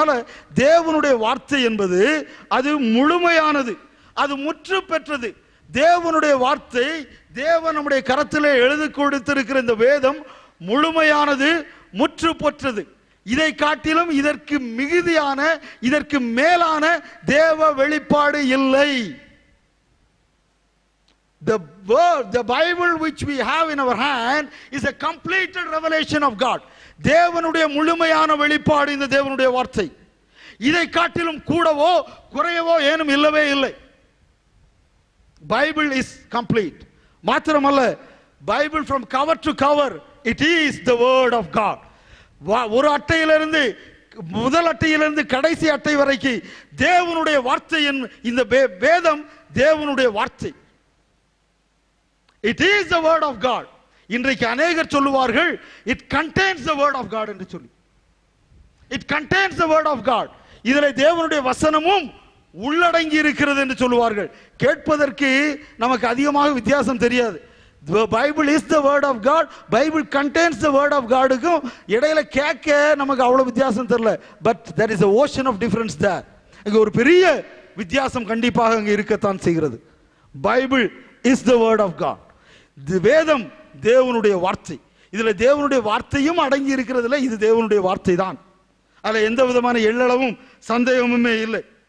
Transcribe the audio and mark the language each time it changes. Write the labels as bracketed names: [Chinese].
[Tamil] அதனால தேவனுடைய வார்த்தை என்பது அது முழுமையானது, அது முற்று பெற்றது. தேவனுடைய வார்த்தை, தேவன் நம்முடைய கரத்திலே எழுதி கொடுத்திருக்கிற இந்த வேதம் முழுமையானது, முற்று பெற்றது. இதை காட்டிலும் இதற்கு மிகுதியான, இதற்கு மேலான தேவ வெளிப்பாடு இல்லை. [English] The Bible which we have in our hand is a completed revelation of God. [Tamil] தேவனுடைய முழுமையான வெளிப்பாடு இந்த தேவனுடைய வார்த்தை. இதை காட்டிலும் கூடவோ குறையவோ ஏனும் இல்லவே இல்லை. [English] Bible is complete. [Tamil] மாத்திரமல்ல, [English] Bible from cover to cover, it is the word of God. [Tamil] ஒரு அட்டையிலிருந்து முதல் அட்டையிலிருந்து கடைசி அட்டை வரைக்கும் தேவனுடைய வார்த்தை. இந்த வேதம் தேவனுடைய வார்த்தை. [English] It is the word of God. [Tamil] இன்றைக்கு அநேகர் சொல்லுவார்கள், [English] it contains the word of God [Tamil] என்று சொல்லி. [English] It contains the word of God. [Tamil] இதில் தேவனுடைய வசனமும் உள்ளடங்கி இருக்கிறது என்று சொல்லுவார்கள். கேட்பதற்கு நமக்கு அதிகமாக வித்தியாசம் தெரியாது. [English] The Bible is the word of God, Bible contains the word of God [Tamil] க்கும் இடையில கேட்க நமக்கு அவ்வளவு வித்தியாசம் தெரியல. [English] But there is a ocean of difference there. [Tamil] இங்க ஒரு பெரிய வித்தியாசம் கண்டிப்பாக அங்க இருக்கத்தான் செய்கிறது. [English] Bible is the word of God. [Tamil] வேதம் தேவனுடைய வார்த்தை. இதுல தேவனுடைய வார்த்தையும் அடங்கி இருக்கிறதுல, இது தேவனுடைய வார்த்தை தான். அதுல எந்த விதமான எள்ளளவும் சந்தேகமுமே இல்லை.